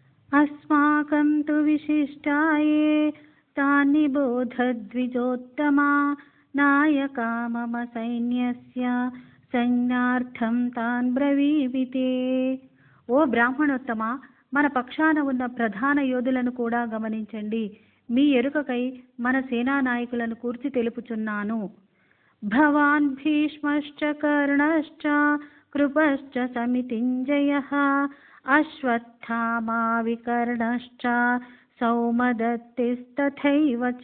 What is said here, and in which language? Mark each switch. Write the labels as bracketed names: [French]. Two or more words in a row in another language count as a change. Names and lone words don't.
[Sanskrit] अस्माकं तु विशिष्टाये तानि बोधद्विजोत्तमा नायका मम सैन्यस्य सैन्यार्थं तान् ब्रवीमिते. [Telugu] ఓ బ్రాహ్మణోత్తమ, మన పక్షాన ఉన్న ప్రధాన యోధులను కూడా గమనించండి. మీ ఎరుకకై మన సేనా నాయకులను కూర్చి తెలుపుచున్నాను. [Sanskrit] భవాన్ భీష్మశ్చ కర్ణశ్చ కృపశ్చ సమితింజయః అశ్వత్థామా వికర్ణశ్చ సౌమదత్తిస్తథైవ చ.